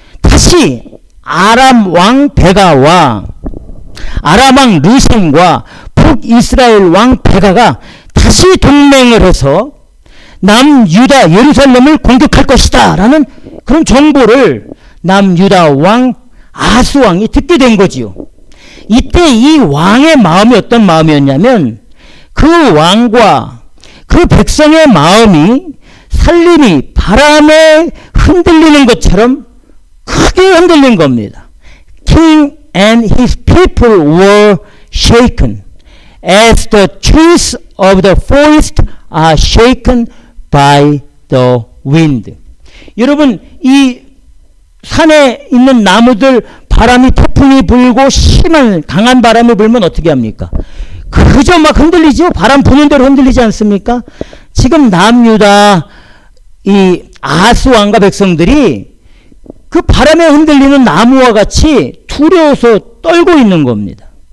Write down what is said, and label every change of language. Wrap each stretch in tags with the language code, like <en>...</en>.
<ko>다시 아람 왕 베가와 아람 왕 르신과 북이스라엘 왕 베가가 다시 동맹을 해서 남유다 예루살렘을 공격할 것이다 라는 그런 정보를 남유다 왕 아하스 왕이 듣게 된 거지요. 이때 이 왕의 마음이 어떤 마음이었냐면 그 왕과 그 백성의 마음이 산림이 바람에 흔들리는 것처럼 크게 흔들린 겁니다.</ko> <en>King and his people were shaken as the trees of the forest are shaken by the wind.</en> <ko>여러분, 이 산에 있는 나무들 바람이 태풍이 불고 심한 강한 바람이 불면 어떻게 합니까? 그저 막 흔들리죠. 바람 부는 대로 흔들리지 않습니까? 지금 남유다 이 아하스 왕과 백성들이 그 바람에 흔들리는 나무와 같이 두려워서 떨고 있는 겁니다.</ko>